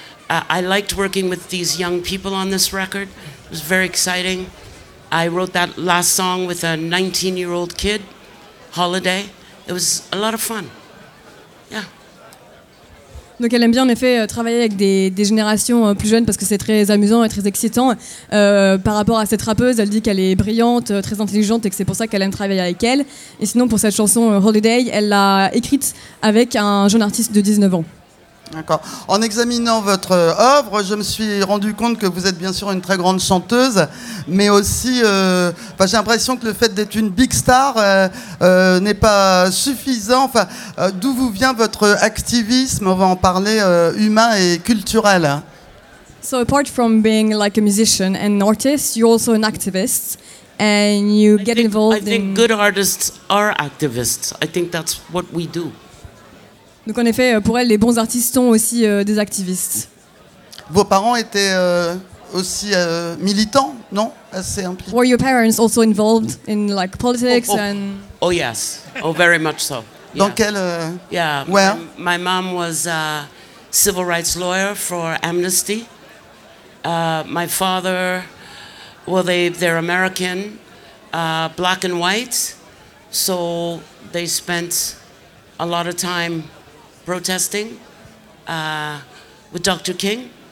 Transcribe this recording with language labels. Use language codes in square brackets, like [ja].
[en] I liked working with these young people on this record. It was very exciting. I wrote that last song with a 19-year-old kid, Holiday. It was a lot of fun. Yeah. [fr] Donc elle aime bien en effet travailler avec des générations plus jeunes parce que c'est très amusant et très excitant. Par rapport à cette rappeuse, elle dit qu'elle est brillante, très intelligente et que c'est pour ça qu'elle aime travailler avec elle. Et sinon pour cette chanson Holiday, elle l'a écrite avec un jeune artiste de 19 ans. D'accord. En examinant votre œuvre, je me suis rendu compte que vous êtes bien sûr une très grande chanteuse, mais aussi, j'ai l'impression que le fait d'être une big star n'est pas suffisant. Enfin, d'où vous vient votre activisme, on va en parler, humain et culturel. [en] So apart from being like a musician and an artist, you're also an activist, and you get involved. I think good artists are activists. I think that's what we do. [fr] Donc en effet, pour elle, les bons artistes sont aussi des activistes. Vos parents étaient aussi militants, non? Assez impliqués. [en] Were your parents also involved in like politics and? Oh yes, oh very much so. Yeah. [fr] Dans quel? [en] Yeah. Where? My mom was a civil rights lawyer for Amnesty. My father, well, they're American, black and white, so they spent a lot of time protesting with Dr. King.